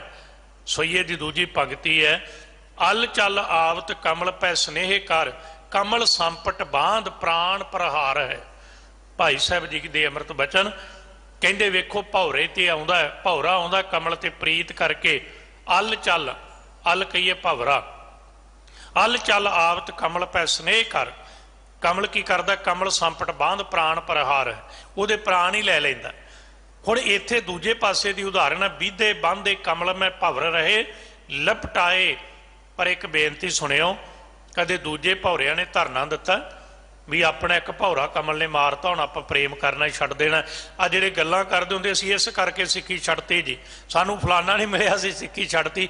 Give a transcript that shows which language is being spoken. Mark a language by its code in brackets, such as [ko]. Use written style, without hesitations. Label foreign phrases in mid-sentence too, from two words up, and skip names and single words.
[pa] ਸੋਈਏ ਦੀ ਦੂਜੀ ਪੰਕਤੀ ਹੈ, [bra] ਅਲ ਚੱਲ ਆਵਤ ਕਮਲ ਪੈ ਸਨੇਹ ਕਰ, ਕਮਲ ਸੰਪਟ ਬਾਂਧ ਪ੍ਰਾਣ ਪ੍ਰਹਾਰ ਹੈ। [pa] ਭਾਈ ਸਾਹਿਬ ਜੀ ਦੇ ਅੰਮ੍ਰਿਤ ਬਚਨ ਕਹਿੰਦੇ, ਵੇਖੋ ਭੌਰੇ ਤੇ ਆਉਂਦਾ, ਭੌਰਾ ਆਉਂਦਾ ਕਮਲ ਤੇ ਪ੍ਰੀਤ ਕਰਕੇ। [bra] ਅਲ ਚੱਲ, [pa] ਅਲ ਕਹੀਏ ਭਵਰਾ, [bra] ਅਲ ਚੱਲ ਆਵਤ ਕਮਲ ਪੈ ਸਨੇਹ ਕਰ, [pa] ਕਮਲ ਕੀ ਕਰਦਾ, [bra] कमल संपट बांध प्राण प्रहार, [pa] ਉਹਦੇ ਪ੍ਰਾਣ ਹੀ ਲੈ ਲੈਂਦਾ। ਹੁਣ ਇੱਥੇ ਦੂਜੇ ਪਾਸੇ ਦੀ ਉਦਾਹਰਨ ਹੈ, [bra] ਬੀਧੇ ਬਾਂਧੇ ਕਮਲ ਮੈਂ ਭਵਰ ਰਹੇ ਲਪਟਾਏ। [pa] ਪਰ ਇੱਕ ਬੇਨਤੀ ਸੁਣਿਓ, ਕਦੇ ਦੂਜੇ ਭੌਰਿਆਂ ਨੇ ਧਰਨਾ ਦਿੱਤਾ ਵੀ ਆਪਣਾ ਇੱਕ ਭੌਰਾ ਕਮਲ ਨੇ ਮਾਰਤਾ, ਹੁਣ ਆਪਾਂ ਪ੍ਰੇਮ ਕਰਨਾ ਹੀ ਛੱਡ ਦੇਣਾ। ਆ ਜਿਹੜੇ ਗੱਲਾਂ ਕਰਦੇ ਹੁੰਦੇ ਅਸੀਂ ਇਸ ਕਰਕੇ ਸਿੱਖੀ ਛੱਡਤੀ ਜੀ, ਸਾਨੂੰ ਫਲਾਨਾ ਨਹੀਂ ਮਿਲਿਆ ਅਸੀਂ ਸਿੱਖੀ ਛੱਡਤੀ।